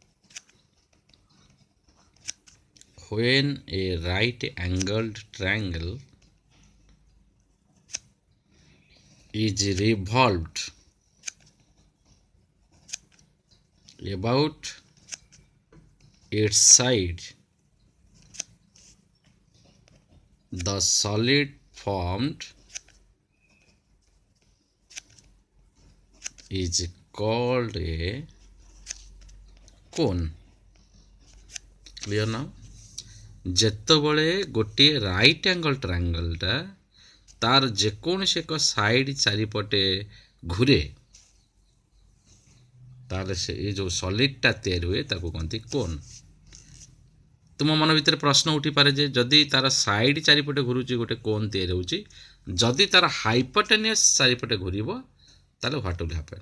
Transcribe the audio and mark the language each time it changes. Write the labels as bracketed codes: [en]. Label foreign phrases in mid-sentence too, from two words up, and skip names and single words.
[en] is revolved about its side, the solid formed is called a cone. Clear now? [or] ଯେତେବେଳେ ଗୋଟିଏ [en] right angle triangleଟା [or] ତାର ଯେକୌଣସି ଏକ ସାଇଡ୍ ଚାରିପଟେ ଘୁରେ, ତାହେଲେ ସେ ଏ ଯେଉଁ ସଲିଡ୍ଟା ତିଆରି ହୁଏ ତାକୁ କହନ୍ତି କୋନ୍। ତୁମ ମନ ଭିତରେ ପ୍ରଶ୍ନ ଉଠିପାରେ ଯେ ଯଦି ତାର ସାଇଡ୍ ଚାରିପଟେ ଘୁରୁଛି ଗୋଟେ କୋନ୍ ତିଆରି ହେଉଛି, ଯଦି ତାର ହାଇପୋଟେନିୟସ୍ ଚାରିପଟେ ଘୁରିବ ତାହେଲେ [en] what will happen?